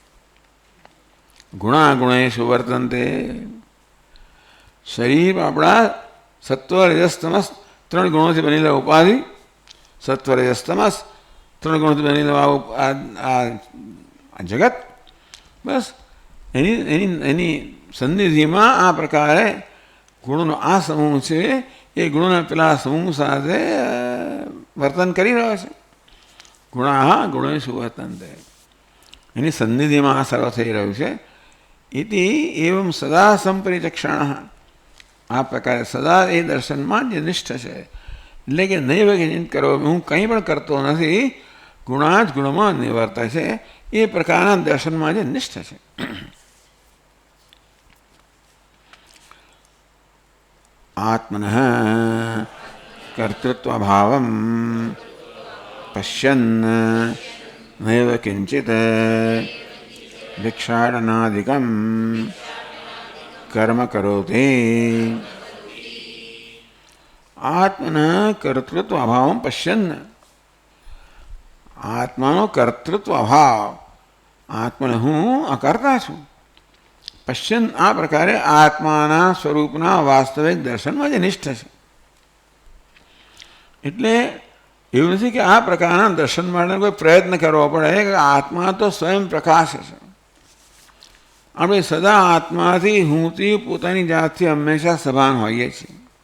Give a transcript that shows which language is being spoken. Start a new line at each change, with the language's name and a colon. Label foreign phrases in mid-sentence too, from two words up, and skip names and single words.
Sanskrit: ગુણાગુણેષુ વર્તન્તે
Gujarati: શરીર આપણા સત્વ રજસ તમસ 3 ગુણોથી બનેલા ઉપાધિ, સત્વ રજસ તમસ 3 ગુણોથી બનેલો આ જગત, બસ એની સન્નિધિમાં આ પ્રકારે ગુણોનો આ સમૂહ છે એ ગુણોના પેલા સમૂહ સાથે વર્તન કરી રહ્યો છે।
Sanskrit: ગુણા ગુણેષુ વર્તન્તે
Gujarati: એની સન્નિધિમાં આ સર્વ થઈ રહ્યું છે।
Sanskrit: इति एवं सदा संपरिचक्षण
Gujarati: આ પ્રકારે સદા એ દર્શનમાં જ નિષ્ઠ છે। એટલે કે
Sanskrit: નૈવ કિંચિત કરોમિ
Gujarati: હું કંઈ પણ કરતો નથી, ગુણા જ ગુણમાં નિવર્તે છે એ પ્રકારના દર્શનમાં જે નિષ્ઠ છે।
Sanskrit: આત્મન કર્તૃત્વ ભાવમ પશ્યન नैव किंचित भिक्षाटनादिकं कर्म करोति। आत्मनः कर्तृत्व अभावं पश्यन्, आत्मानो कर्तृत्व अभाव,
Gujarati: આત્મન હું અકર્તા છું, પશ્ચન આ પ્રકારે આત્માના સ્વરૂપના વાસ્તવિક દર્શનમાં જ નિષ્ઠ છે. એટલે એવું નથી કે આ પ્રકારના દર્શન માટે કોઈ પ્રયત્ન કરવો પડે કે આત્મા તો સ્વયં પ્રકાશ છે. આપણે સદા આત્માથી હુંથી પોતાની જાતથી હંમેશા સભાન હોઈએ છીએ.